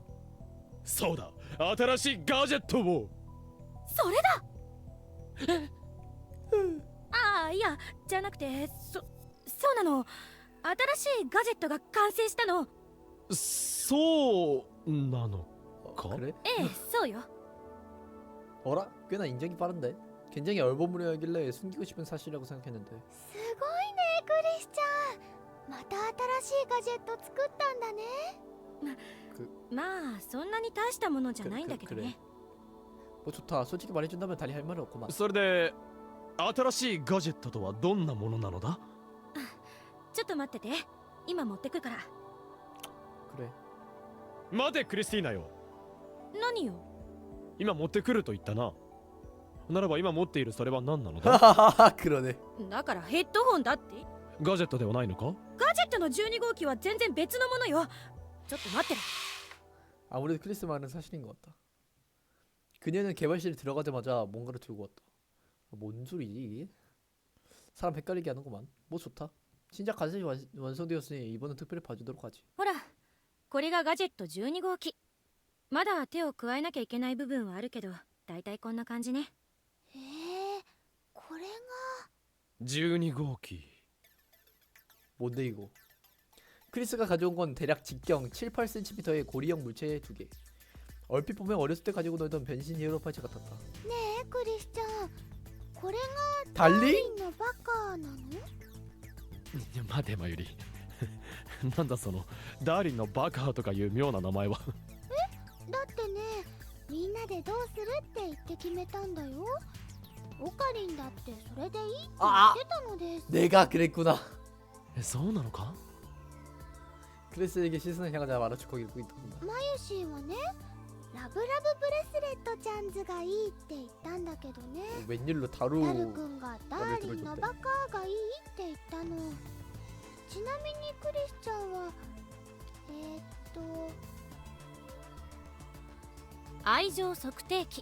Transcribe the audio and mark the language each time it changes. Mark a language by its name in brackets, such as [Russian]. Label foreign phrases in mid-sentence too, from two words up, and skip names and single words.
[Japanese] そうだ、新しいガジェットを。それだ。ああ、いや、じゃなくて、そうなの。新しいガジェットが完成したの。そうなのか？ [Korean] 그래? [Japanese] ええ、そうよ。 [Korean] 어라? 꽤나 인정이 빠른데? 굉장히 얼버무려하길래 숨기고 싶은 사실이라고 생각했는데. [Japanese] すごいねクリスちゃん。また新しいガジェット作ったんだね。まあ、そんなに大したものじゃないんだけどね。 [Korean] 뭐 좋다. 솔직히 말해준다면 달리 할 말이 없구만. [Japanese] それで新しいガジェットとはどんなものなのだ？ちょっと待ってて。今持ってくから。 [Korean] 그래. [Japanese] 待てクリスティーナよ。何よ。今持ってくると言ったな。ならば今持っているそれは何なのだ？ [Korean] 하하하 그러네. [Japanese] だからヘッドホンだって。ガジェットではないのか？ガジェットの12号機は全然別のものよ。ちょっと待ってる。 [Korean] 아무래도 크리스 말은 사실인 것 같다. 그녀는 개발실에 들어가자마자 뭔가를 들고 왔다. 뭔 소리지 이게? 사람 헷갈리게 하는구만. 뭐 좋다. 신작 가zet이 완성되었으니 이번은 특별히 봐주도록 하지. [Japanese] ほら、これがガジェット12号機。まだ手を加えなきゃいけない部分はあるけど、だいたいこんな感じね。これが。 12号機。 [Korean] 뭔데 이거? 크리스가 가져온 건 대략 직경 7-8cm의 고리형 물체 2개. 얼핏 보면 어렸을 때 가지고 놀던 변신 히어로 파츠 같았다. [Japanese] ねえクリスちゃんこれが [Korean] 달링? [Japanese] のバカなの？待てまゆりなんだそのダーリンのバカとかいう妙な名前は。だってねみんなでどうするって言って決めたんだよ。オカリンだってそれでいいって言ってたのです。 [Korean] 내가 그랬구나. [Japanese] そうなのか？ [Korean] 크리스에게 시선을 향하자 마루치코가 읽고 있답니다. [Japanese] マユシーはねラブラブブレスレットちゃんズがいいって言ったんだけどね。 [Korean] 웬일로 [Japanese] ダル [Korean] 다루 [Japanese] くんがダーリンのバカがいいって言ったの。ちなみにクリスちゃんは愛情測定器。